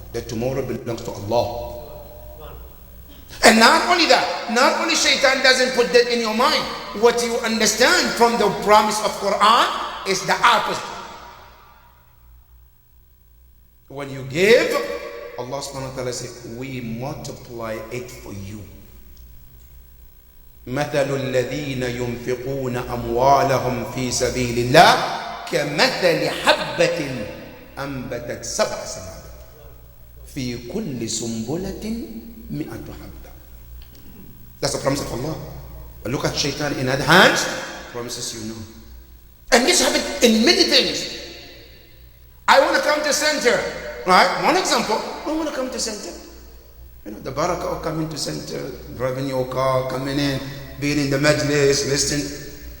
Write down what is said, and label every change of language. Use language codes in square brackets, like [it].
[en] That tomorrow belongs to Allah. And not only that, not only Shaitan doesn't put that in your mind, what you understand from the promise of Quran is the opposite. When you give, Allah subhanahu wa ta'ala says, we multiply it for you. [ar] مثل الذين ينفقون أموالهم في سبيل الله كمثل حبة أنبتت سبع سنابل في كل سنبلة 100 حبة. [en] That's the promise of Allah. But look at Shaitan in other hands, promises you know. And this happens in many things. I want to come to center, right? One example, I want to come to center. The barakah of coming to center, driving your car, coming in, being in the majlis, listening.